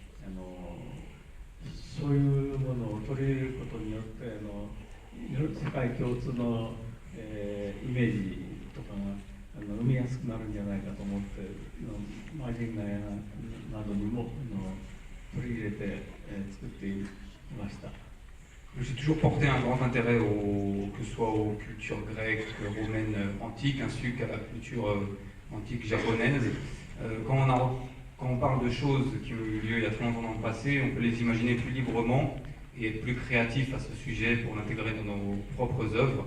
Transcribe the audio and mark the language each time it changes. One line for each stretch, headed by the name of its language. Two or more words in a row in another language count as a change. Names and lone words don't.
Japanese: そういうものを取り入れることによって世界共通の、イメージとかが生みやすくなるんじゃないかと思ってマジンガやなどにも取り入れて、作っていました。
French: J'ai toujours porté un grand intérêt que ce soit aux cultures grecques, romaines, antiques, ainsi qu'à la culture antique japonaise. Quand on parle de choses qui ont eu lieu il y a très longtemps dans le passé, on peut les imaginer plus librement et être plus créatif à ce sujet pour l'intégrer dans nos propres œuvres.